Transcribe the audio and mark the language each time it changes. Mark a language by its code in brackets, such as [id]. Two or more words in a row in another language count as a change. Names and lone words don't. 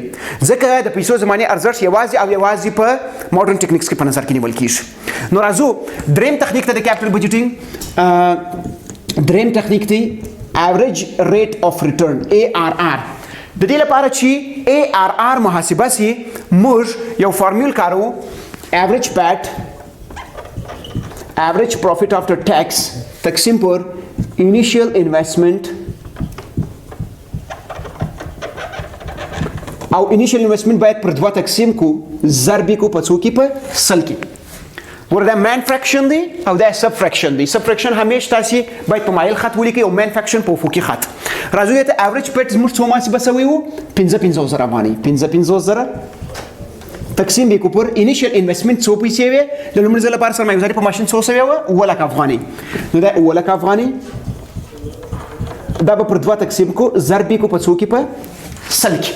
[ps] ځکه د پیسو زماني ارزښت یوازې او یوازې په [en] modern techniques [ps] کې په نظر کې نیول کېږي. نو راځو دریم تخنیک ته د [en] capital budgeting. [ps] دریم تخنیک دی [en] average rate of return [ps] ARR. د دې لپاره چې ARR محاسبه سي موږ یو فارمول کارو [en] average PAT average profit after tax [ps] تقسیم پر [en] initial investment [ps] او [en] initial investment [ps] باید پر 2 تقسیم کو ضرب کو په څو کې په سل کې. وردا [en] main fraction [ps] دی او دا [en] sub fraction [ps] دی. [en] sub fraction [ps] همیشه تاسو باید په مایل خط ولیکئ او [en] main fraction [ps] په افقي خط. راځو ته [en] average PAT [ps] موږ څو محاسبه سوي وو 55,000 افغاني 55,000 تقسیم به کو پر [en] initial investment [ps] څو پیسې وي د لومړي ځل لپاره سرمایه‌ګذاري په ماشین څو سوي و 7,00,000 افغاني. نو دا 7,00,000 افغاني دا به پر 2 تقسیم کو ضرب کو په څو کې په سل کې.